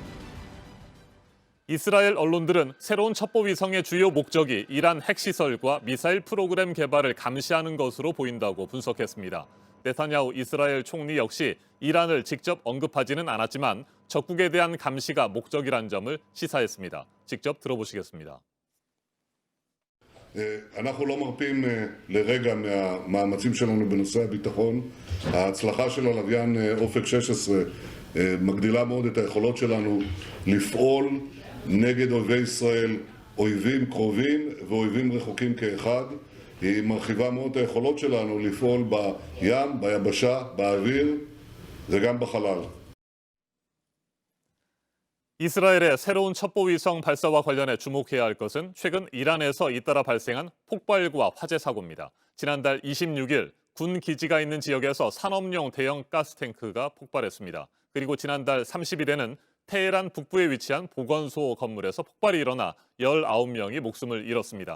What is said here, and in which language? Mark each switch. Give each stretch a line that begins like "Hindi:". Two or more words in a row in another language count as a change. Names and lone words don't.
Korean: 이스라엘 언론들은 새로운 첩보 위성의 주요 목적이 이란 핵시설과 미사일 프로그램 개발을 감시하는 것으로 보인다고 분석했습니다. 네타냐후 이스라엘 총리 역시 이란을 직접 언급하지는 않았지만 적국에 대한 감시가 목적이란 점을 시사했습니다. 직접 들어보시겠습니다.
Hebrew: אנחנו לא מרפים לרגע מהמאמצים שלנו בנושא הביטחון. ההצלחה של הלוויין אופק 16 מגדילה מאוד את היכולות שלנו לפעול נגד אויבי ישראל, אויבים קרובים ואויבים רחוקים כאחד. היא מרחיבה מאוד את היכולות שלנו לפעול בים, ביבשה, באוויר וגם בחלל.
Korean: 이스라엘의 새로운 첩보 위성 발사와 관련해 주목해야 할 것은 최근 이란에서 잇따라 발생한 폭발과 화재 사고입니다. 지난달 26일 군 기지가 있는 지역에서 산업용 대형 가스탱크가 폭발했습니다. 그리고 지난달 30일에는 테헤란 북부에 위치한 보건소 건물에서 폭발이 일어나 19명이 목숨을 잃었습니다.